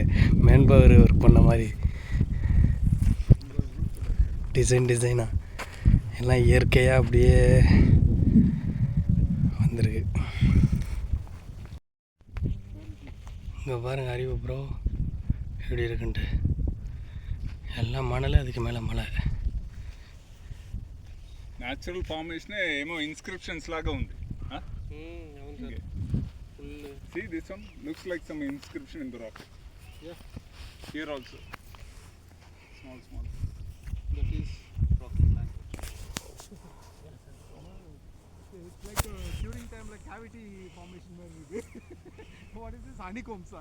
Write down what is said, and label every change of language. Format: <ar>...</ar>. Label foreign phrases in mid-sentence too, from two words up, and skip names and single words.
<en>man power work</en> <ta>பண்ண மாதிரி டிசைனாக எல்லாம் இயற்கையாக அப்படியே வந்திருக்கு. இங்கே பாருங்கள் அறிவு ப்ரோ எப்படி இருக்குன்ட்டு. எல்லாம் மணல், அதுக்கு மேலே மலை.</ta> <en>natural formation</en> <te>ఏమో ఇన్స్క్రిప్షన్స్ లాగా ఉంది.</te> <en>See this one looks like some inscription in the rock. Yeah. Here also. Small. That is rocky language. It's like during time like cavity formation where we What is this?</en>